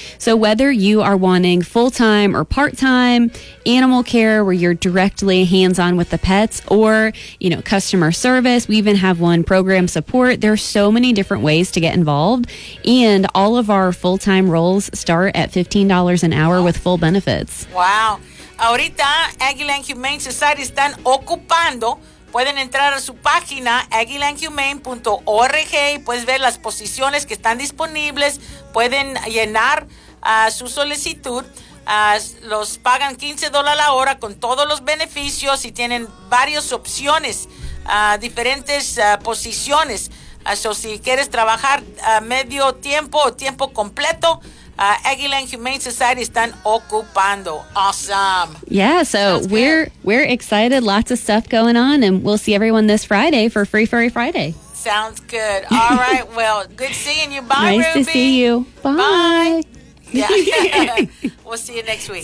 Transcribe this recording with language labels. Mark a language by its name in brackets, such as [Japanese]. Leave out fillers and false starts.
[English] So whether you are wanting full-time or part-time animal care, where you're directly hands-on with the pets, or, you know, customer service, we even have one program support. There are so many different ways to get involved, and all of our full-time roles start at $15 an hour with full benefits. Wow. [Spanish] Ahorita, Aguila and Humane Society están ocupando. Pueden entrar a su página, aguilaandhumane.org, y puedes ver las posiciones que están disponibles. Pueden llenar su solicitud. Los pagan $15 a la hora con todos los beneficios, y tienen varias opciones, diferentes posiciones. So, si quieres trabajar medio tiempo o tiempo completo, Aguila and Humane Society están ocupando. [English] Awesome. Yeah, so we're excited. Lots of stuff going on, and we'll see everyone this Friday for Free Furry Friday. Sounds good. All right, well, good seeing you. Bye, nice Ruby. Nice to see you. Bye. Yeah. We'll see you next week.